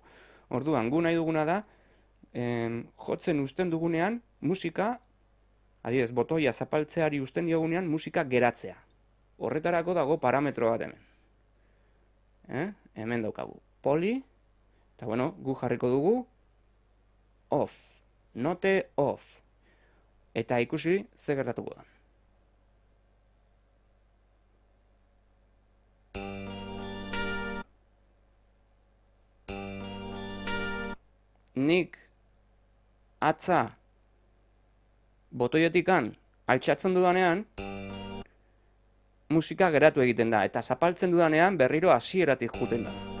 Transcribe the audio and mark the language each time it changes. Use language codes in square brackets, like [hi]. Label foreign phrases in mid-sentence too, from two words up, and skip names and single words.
[eu] Orduan, gu nahi duguna da, jotzen usten dugunean, musika, adibidez, botoia zapaltzeari usten diogunean, musika geratzea. Horretarako dago parametro bat hemen. Hemen daukagu. Poli, eta gu jarriko dugu, off. [en] Note off. [eu] Eta ikusi ze gertatuko da. Nik atza botoietikan altxatzen dudanean, musika geratu egiten da, eta zapaltzen dudanean berriro hasieratik juten da.